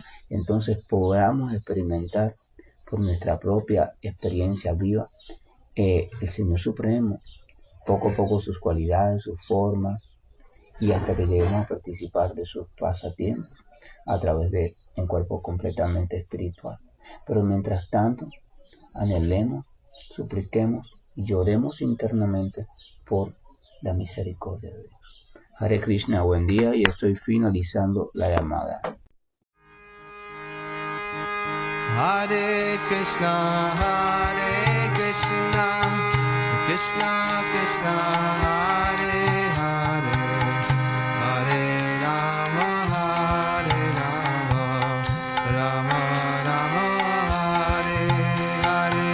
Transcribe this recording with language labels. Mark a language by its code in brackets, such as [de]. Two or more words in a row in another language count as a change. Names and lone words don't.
[es] Entonces podamos experimentar por nuestra propia experiencia viva el Señor Supremo, poco a poco sus cualidades, sus formas, y hasta que lleguemos a participar de sus pasatiempos a través de un cuerpo completamente espiritual. Pero mientras tanto, anhelemos, supliquemos y lloremos internamente por la misericordia de Dios. [sa] हरे कृष्ण, [es] buen día, y estoy finalizando la llamada. [sa] हरे कृष्ण कृष्ण कृष्ण हरे हरे हरे राम राम राम हरे हरे.